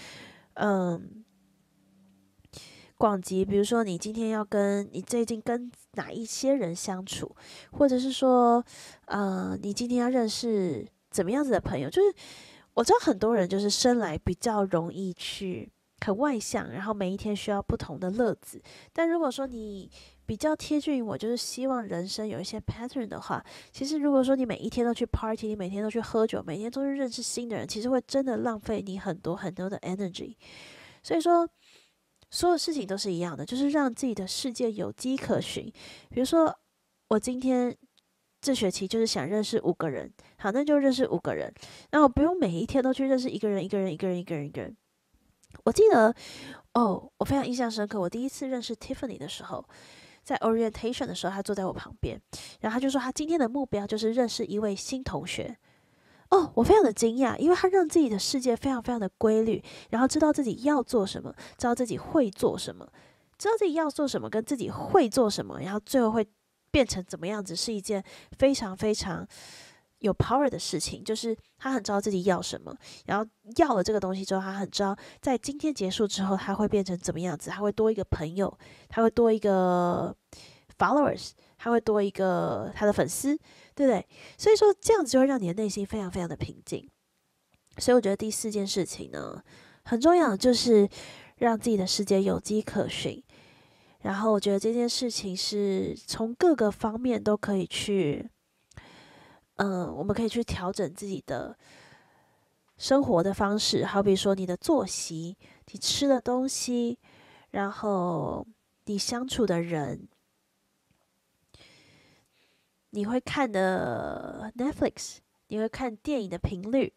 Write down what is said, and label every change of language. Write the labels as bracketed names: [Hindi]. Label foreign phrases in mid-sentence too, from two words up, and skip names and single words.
[Chinese] 廣集，比如說你今天你最近跟哪一些人相處，或者是說，你今天要認識怎麼樣子的朋友，就是我知道很多人就是生來比較容易去很外向，然後每一天需要不同的樂子。但如果說你比較貼近於我，就是希望人生有一些 pattern 的話，其實如果說你每一天都去 party， 你每天都去喝酒，每天都去認識新的人，其實會真的浪費你很多很多的 energy。所以說，所有事情都是一樣的，就是讓自己的世界有跡可循。比如說，我今天這學期就是想認識5個人，好，那就認識5個人。那我不用每一天都去認識一個人。我記得，我非常印象深刻。我第一次認識 Tiffany 的時候，在 orientation 的時候，他坐在我旁邊，然後他就說他今天的目標就是認識一位新同學。我非常的驚訝，因為他讓自己的世界非常非常的規律，然後知道自己要做什麼，知道自己會做什麼，知道自己要做什麼跟自己會做什麼，然後最後會變成怎麼樣子，是一件非常非常有 power 的事情。就是他很知道自己要什麼，然後要了這個東西之後，他很知道在今天結束之後，他會變成怎麼樣子，他會多一個朋友，他會多一個 followers， 他會多一個他的粉絲，對不對？所以說這樣子就會讓你的內心非常非常的平靜。所以我覺得第4件事情呢，很重要的就是讓自己的世界有跡可循。然後我覺得這件事情是從各個方面都可以去，我們可以去調整自己的生活的方式，好比說你的作息、你吃的東西，然後你相處的人，你會看的 Netflix， 你會看電影的頻率。